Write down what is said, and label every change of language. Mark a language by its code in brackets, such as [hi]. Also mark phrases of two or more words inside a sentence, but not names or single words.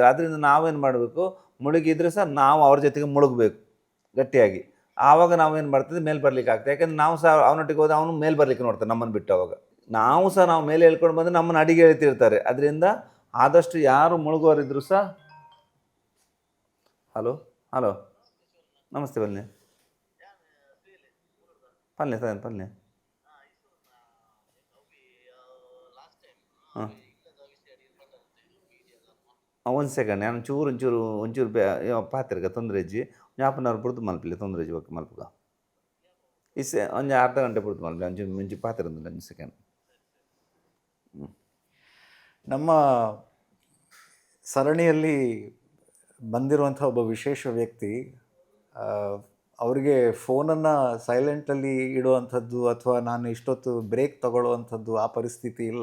[kn] ಅದರಿಂದ ನಾವೇನು ಮಾಡಬೇಕು, ಮುಳುಗಿದ್ರೆ ಸಹ ನಾವು ಅವ್ರ ಜೊತೆಗೆ ಮುಳುಗಬೇಕು ಗಟ್ಟಿಯಾಗಿ. ಆವಾಗ ನಾವೇನು ಮಾಡ್ತಿದ್ವಿ, ಮೇಲೆ ಬರ್ಲಿಕ್ಕೆ ಆಗ್ತದೆ. ಯಾಕೆಂದ್ರೆ ನಾವು ಸಹ ಅವನೊಟ್ಟಿಗೆ ಹೋದ ಅವನು ಮೇಲೆ ಬರ್ಲಿಕ್ಕೆ ನೋಡ್ತಾನೆ ನಮ್ಮನ್ನು ಬಿಟ್ಟು. ಅವಾಗ ನಾವು ಸಹ ನಾವು ಮೇಲೆ ಹೇಳ್ಕೊಂಡು ಬಂದರೆ ನಮ್ಮನ್ನು ಅಡಿಗೆ ಹೇಳ್ತಿರ್ತಾರೆ. ಅದರಿಂದ ಆದಷ್ಟು ಯಾರು ಮುಳುಗೋರಿದ್ರು ಸಹ ಹಲೋ ನಮಸ್ತೆ ಬನ್ನಿ ಪಲ್ಲೆ ಸರ್ ಪಲ್ಲೆ ಹಾಂ ಒಂದು ಸೆಕೆಂಡ್ ನಾನು ಒಂಚೂರು ಪಾತ್ರೆಗೆ [tcy] ತೊಂದರೆ ಇಜ್ಜಿ ಯಾಪನವ್ರು ಬಿಡ್ದು ಮಲ್ಪಲಿ [kn] ತೊಂದರೆ ಇಜ್ಜಿ ಓಕೆ ಮಲ್ಪಗ ಇಸೆ ಒಂದು ಅರ್ಧ ಗಂಟೆ ಬಿಡ್ದು ಮಲ್ಪಲಿ ಒಂಚೂರು ಮುಂಚೆ ಪಾತ್ರೆ ಒಂದು ಸೆಕೆಂಡ್. ನಮ್ಮ ಸರಣಿಯಲ್ಲಿ ಬಂದಿರುವಂಥ ಒಬ್ಬ ವಿಶೇಷ ವ್ಯಕ್ತಿ, ಅವರಿಗೆ ಫೋನನ್ನು ಸೈಲೆಂಟಲ್ಲಿ ಇಡುವಂಥದ್ದು ಅಥವಾ ನಾನು ಇಷ್ಟೊತ್ತು ಬ್ರೇಕ್ ತಗೊಳ್ಳುವಂಥದ್ದು ಆ ಪರಿಸ್ಥಿತಿ ಇಲ್ಲ.